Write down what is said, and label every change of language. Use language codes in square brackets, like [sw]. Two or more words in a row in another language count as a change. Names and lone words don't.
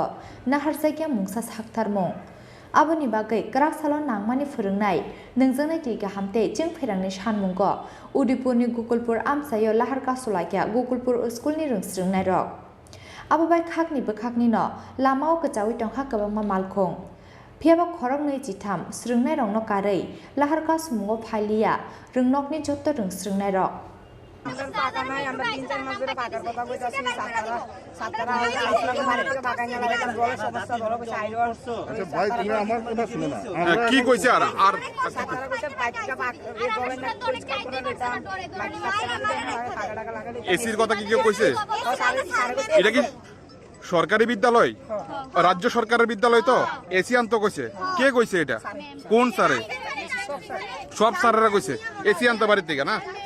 [trp] naharjakya mungsa saktarmung aboni bagai kraksalo nangmani phurungnai nungjongnai tei gahamte jeng pherangni sanmungo Odipurni Gokulpur amsayo lahar kasulakya Gokulpur Schoolni rungsrungnai rok abobai khakni bokhakni no lamao kchawi tongkha kwbangma malkhung phiaba khoroknai chitham srungnai rokno karei lahar kasmungo phalia rungnokni joto rungsrungnai rok [bn] কি কইছে আর এসির কথা কি কেউ কইছে এটা কি সরকারি বিদ্যালয় রাজ্য সরকারের বিদ্যালয় তো এসি আনতো কইছে কে কইছে এটা কোন স্যারে সব স্যারেরা কইছে এসি আনতে বাড়ি থেকে না